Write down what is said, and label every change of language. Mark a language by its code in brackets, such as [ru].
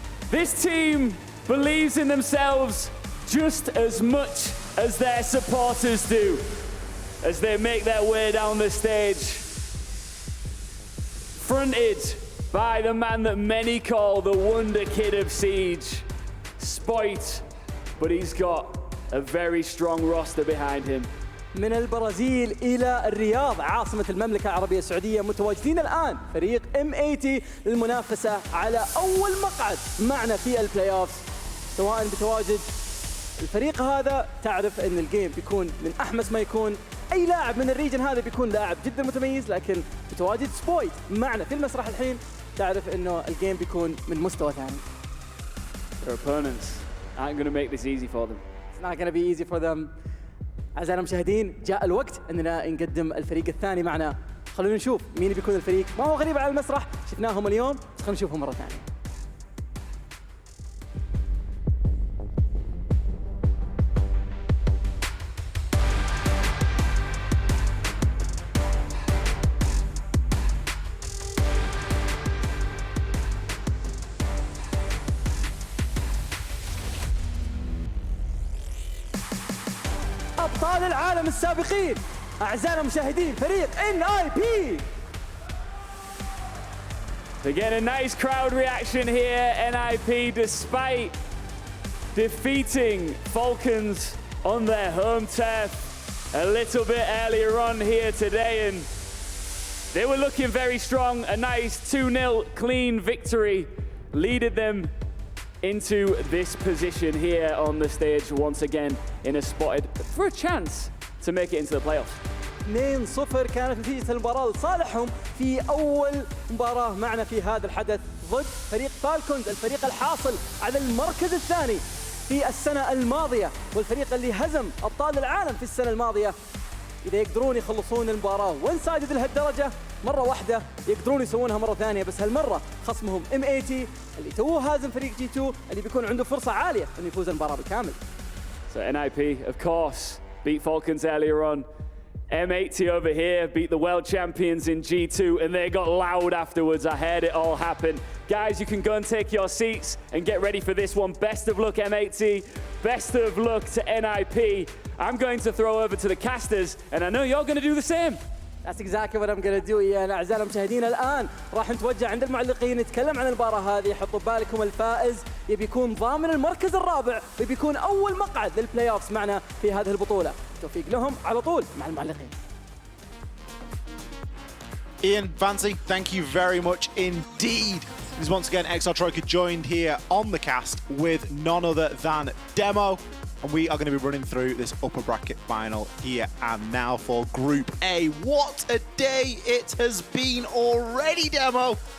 [en] This team believes in themselves just as much as their supporters do as they make their way down the stage. Fronted by the man that many call the Wonder Kid of Siege, Spoit, but he's got a very strong roster behind him. [ar] من البرازيل إلى الرياض عاصمة المملكة العربية السعودية متواجدين الآن فريق M80 للمنافسة على أول مقعد معنا في البلاي أوفز. سواء بتواجد الفريق هذا، تعرف أن الجيم بيكون من أحمس ما يكون. أي لاعب من الريجن هذا بيكون لاعب جدا متميز، لكن بتواجد سبويت معنا في المسرح الحين، تعرف أنه الجيم بيكون من مستوى ثاني. [en] Their opponents aren't going to make this easy for them. It's not going to be easy for them. [ar] أعزائنا المشاهدين، جاء الوقت أننا نقدم الفريق الثاني معنا. خلونا نشوف مين بيكون الفريق. ما هو غريب على المسرح، شفناهم اليوم، بس خلونا نشوفهم مرة ثانية. أبطال العالم السابقين أعزائنا المشاهدين فريق NIP. [en] Again, a nice crowd reaction here. NIP, despite defeating Falcons on their home turf a little bit earlier on here today, and they were looking very strong. A nice 2-0 clean victory leaded them into this position here on the stage once again in a spotted for a chance to make it into the playoffs. [ar] 2-0 كانت نتيجة المباراة لصالحهم في أول مباراة معنا في هذا الحدث ضد فريق فالكونز، الفريق الحاصل على المركز الثاني في السنة الماضية، والفريق اللي هزم أبطال العالم في السنة الماضية. إذا يقدرون يخلصون المباراة وانسايدد لهالدرجة مرة واحدة، يقدرون يسوونها مرة ثانية، بس هالمرة خصمهم M80 اللي توه هازم فريق G2 اللي بيكون عنده فرصة عالية إنه يفوز المباراة بالكامل. [en] So NIP, of course, beat Falcons earlier on. M80 over here beat the world champions in G2, and they got loud afterwards. I heard it all happen. Guys, you can go and take your seats and get ready for this one. Best of luck, M80. Best of luck to NIP. I'm going to throw over to the casters, and I know you're going to do the same. That's exactly what I'm going to do. [ar] يعني أعزائنا المشاهدين الآن راح نتوجه عند المعلقين نتكلم عن المباراة هذه. حطوا بالكم الفائز يبي يكون ضامن المركز الرابع ويبي يكون أول مقعد للبلاي أوفز معنا في هذه البطولة. توفيق لهم على طول مع المعلقين. [en] Ian, Fancy, thank you very much indeed. It is once again XR Troika joined here on the cast with none other than Demo. And we are going to be running through this upper bracket final here and now for Group A. What a day it has been already, Demo.